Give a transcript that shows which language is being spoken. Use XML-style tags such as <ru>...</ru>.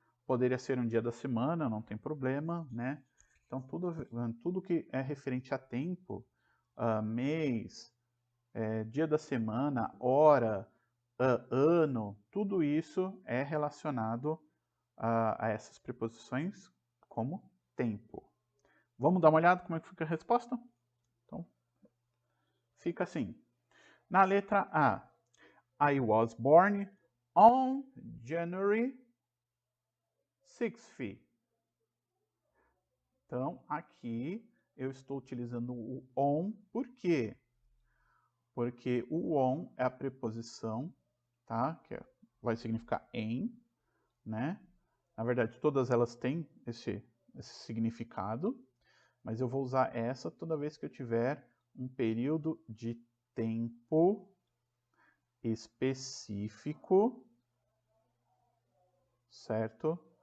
<pt>Poderia ser um dia da semana, não tem problema, né? Então, tudo que é referente a tempo, mês, dia da semana, hora, ano, tudo isso é relacionado a essas preposições como tempo. Vamos dar uma olhada como é que fica a resposta? Então, fica assim. Na letra A,</pt> <en>I was born on January 6th.</en> <pt>Então, aqui eu estou utilizando o on, por quê? Porque o on é a preposição, tá? Que vai significar em, né? Na verdade, todas elas têm esse significado, mas eu vou usar essa toda vez que eu tiver um período de tempo específico, certo?</pt>